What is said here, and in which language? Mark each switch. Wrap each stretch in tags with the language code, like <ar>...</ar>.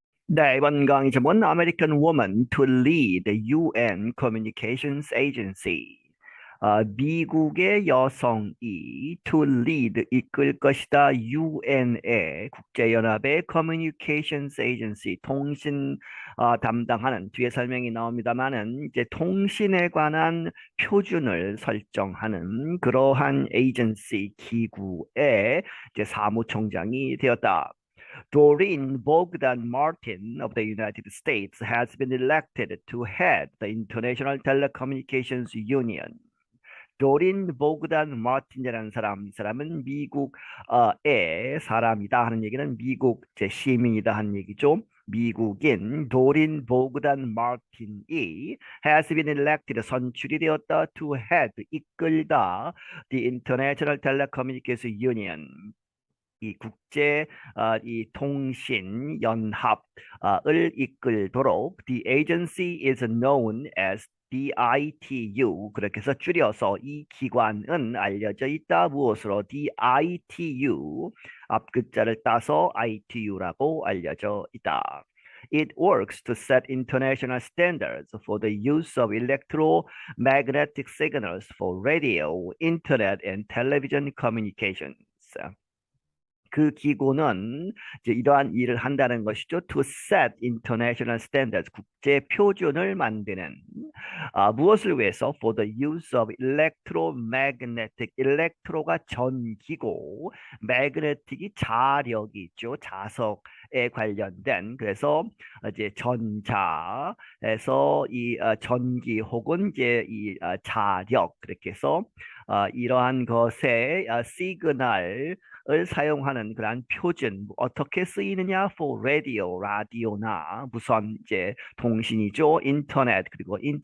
<ko>네, 이번 강의 제목은</ko> <en>American Woman to Lead the UN Communications Agency.</en> <ko>미국의 여성이</ko> <en>to lead</en> <ko>이끌 것이다. UN의 국제연합의</ko> <en>Communications Agency</en> <ko>통신 담당하는 뒤에 설명이 나옵니다만은 이제 통신에 관한 표준을 설정하는 그러한 에이전시 기구의 이제 사무총장이 되었다.</ko> <en>Doreen Bogdan Martin of the United States has been elected to head the International Telecommunications Union.</en> <ko>도린 보그단 마틴이라는 사람, 이 사람은 미국의 사람이다 하는 얘기는 미국 제 시민이다 하는 얘기죠. 미국인 도린 보그단 마틴이</ko> <en>has been elected</en> <ko>선출이 되었다</ko> <en>to head</en> <ko>이끌다</ko> <en>the International Telecommunications Union</en> <ko>이 국제 이 통신 연합을 이끌도록</ko> <en>the agency is known as DITU</en> <ko>그렇게 해서 줄여서 이 기관은 알려져 있다 무엇으로 DITU 앞 글자를 따서 ITU라고 알려져 있다.</ko> <en>It works to set international standards for the use of electromagnetic signals for radio, internet, and television communications.</en> <ko>그 기구는 이제 이러한 일을 한다는 것이죠.</ko> <en>To set international standards,</en> <ko>국제 표준을 만드는 무엇을 위해서?</ko> <en>For the use of electromagnetic, electro가 전기고, magnetic이</en> <ko>자력이 있죠. 자석에 관련된 그래서 이제 전자에서 이 전기 혹은 이제 이 자력 그렇게 해서 이러한 것의 시그널 을 사용하는 그러한 표준 어떻게 쓰이느냐</ko> <en>for radio</en> <ko>라디오나 무선 이제 통신이죠 인터넷 그리고</ko>